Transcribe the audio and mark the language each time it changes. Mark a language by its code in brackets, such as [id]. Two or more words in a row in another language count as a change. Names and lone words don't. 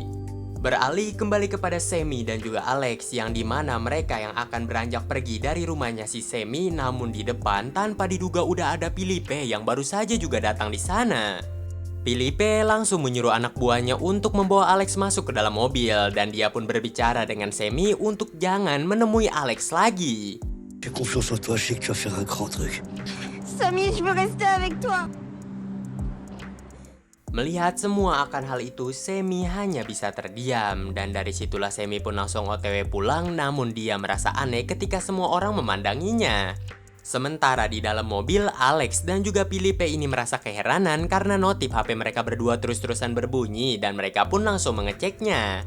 [id] Beralih kembali kepada Sammy dan juga Alex yang dimana mereka yang akan beranjak pergi dari rumahnya si Sammy, namun di depan tanpa diduga udah ada Philippe yang baru saja juga datang di sana. Philippe langsung menyuruh anak buahnya untuk membawa Alex masuk ke dalam mobil dan dia pun berbicara dengan Sammy untuk jangan menemui Alex lagi. [fr] J'ai confiance en toi, je sais que tu vas faire un grand truc. Samy, je veux rester avec toi. [id] Melihat semua akan hal itu, Sammy hanya bisa terdiam dan dari situlah Sammy pun langsung OTW pulang, namun dia merasa aneh ketika semua orang memandanginya. Sementara di dalam mobil, Alex dan juga Philippe ini merasa keheranan karena notif HP mereka berdua terus-terusan berbunyi dan mereka pun langsung mengeceknya.